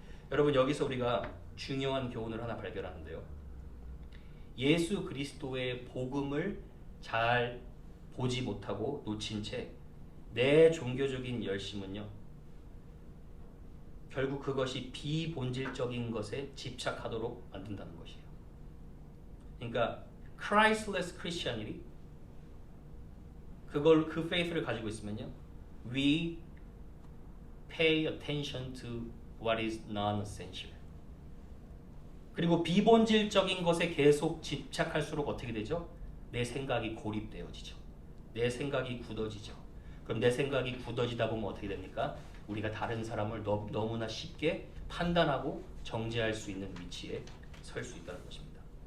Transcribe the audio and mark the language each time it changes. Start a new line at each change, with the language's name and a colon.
Korean: 여러분 여기서 우리가 중요한 교훈을 하나 발견하는데요. 예수 그리스도의 복음을 잘 보지 못하고 놓친 채 내 종교적인 열심은요. 결국 그것이 비본질적인 것에 집착하도록 만든다는 것이에요. 그러니까 Christless Christianity 그 faith를 가지고 있으면요.
English: We pay attention to what is non-essential.
Korean: 그리고 비본질적인 것에 계속 집착할수록 어떻게 되죠? 내 생각이 고립되어지죠. 내 생각이 굳어지죠. 그럼 내 생각이 굳어지다 보면 어떻게 됩니까? 우리가 다른 사람을 너무나 쉽게 판단하고 정죄할 수 있는 위치에 설 수 있다는 것입니다.